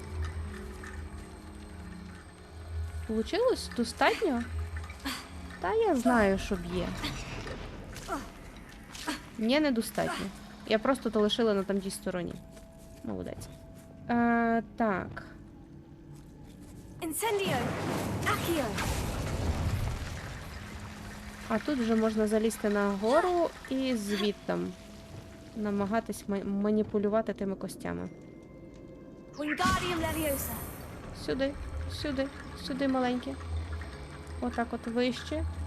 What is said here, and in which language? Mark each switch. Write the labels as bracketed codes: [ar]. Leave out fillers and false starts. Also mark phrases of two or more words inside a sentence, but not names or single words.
[uk] Получилось? Достатньо? Та я знаю, що б'є. Ні, недостатньо. Я просто то лишила на тамтій стороні. Молодець. Так. Incendio. Accio. А тут вже можна залізти на гору і звідтам намагатись маніпулювати тими костями. Wingardium Leviosa. Сюди, маленьке. Отак от вище.